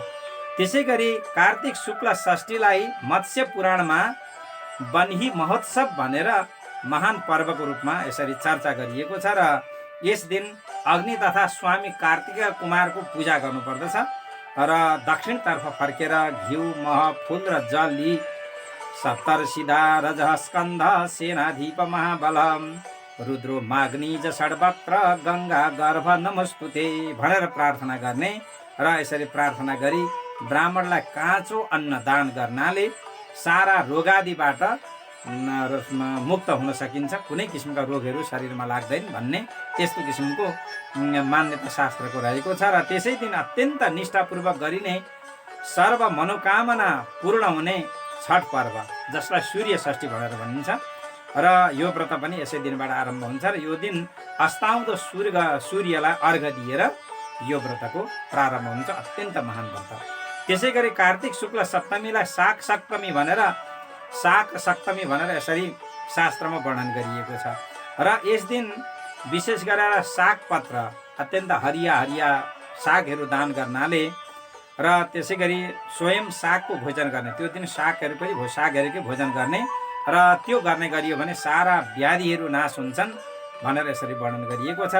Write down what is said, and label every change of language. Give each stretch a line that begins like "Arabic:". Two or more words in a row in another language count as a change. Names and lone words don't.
Nepali: त्यसै गरी कार्तिक शुक्ल षष्ठीलाई मत्स्य पुराणमा वन्ही महोत्सव भनेर महान पर्वको रूपमा यसरी चर्चा गरिएको छ र यस दिन अग्नि तथा स्वामी कार्तिक कुमारको पूजा गर्नुपर्दछ र दक्षिणतर्फ फर्केर घिउ, मह, फुल र जल लिई
Sanskrit: सप्तर्षिदा रजः स्कन्ध सेनाधिप महाबल रुद्रो माग्निज षड्वक्त्र गङ्गा गर्भ नमस्तुते
Nepali: भनेर प्रार्थना गर्ने र यसरी प्रार्थना गरी ब्राह्मणलाई काँचो अन्न दान गर्नाले सारा रोगादिबाट मुक्त हुन सकिन्छ, कुनै किसिमका रोगहरू शरीरमा लाग्दैन भन्ने यस्तो किसिमको मान्यता शास्त्रको रहेको छ। र त्यसै दिन अत्यन्त निष्ठापूर्वक गरिने सर्व मनोकामना पूर्ण हुने छठ पर्व जसलाई सूर्य षष्ठी भनेर भनिन्छ र यो व्रत पनि यसै दिनबाट आरम्भ हुन्छ र यो दिन अस्ताउँदो सूर्यलाई अर्घ दिएर यो व्रतको प्रारम्भ हुन्छ। अत्यन्त महान व्रत। त्यसै गरी कार्तिक शुक्ल सप्तमीलाई शाक सप्तमी भनेर यसरी शास्त्रमा वर्णन गरिएको छ र यस दिन विशेष गरेर सागपत्र, अत्यन्त हरिया हरिया सागहरू दान गर्नाले र त्यसै गरी स्वयं सागको भोजन गर्ने, त्यो दिन सागहरूकै भोजन गर्ने र त्यो गर्ने गरियो भने सारा व्याधिहरू नाश हुन्छन् भनेर यसरी वर्णन गरिएको छ।